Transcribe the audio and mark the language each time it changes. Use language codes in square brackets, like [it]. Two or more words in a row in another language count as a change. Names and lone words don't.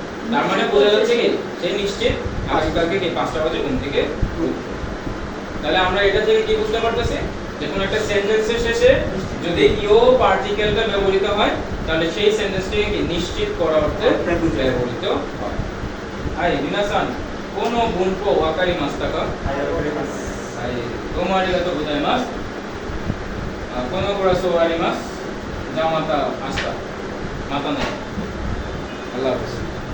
[bn] তার মানে বোঝা যাচ্ছে কি সে নিশ্চিত আগামীকালকে কি 5টা বাজে ঘুম থেকে উঠবে। তাহলে আমরা এটা থেকে কি বুঝতে পারতেছি যে কোন একটা সেন্টেন্সের শেষে যদি ইও পার্টিকেলটা ব্যবহৃত হয় তাহলে সেই সেন্টেন্সটিকে কি নিশ্চিত করা অর্থে ব্যবহৃত হয়। [ja] はい皆さんこの文法わかりましたか? はい、わかります。はい、どうもありがとうございます。このクラス終わります。じゃあまた明日。またね。アラブス。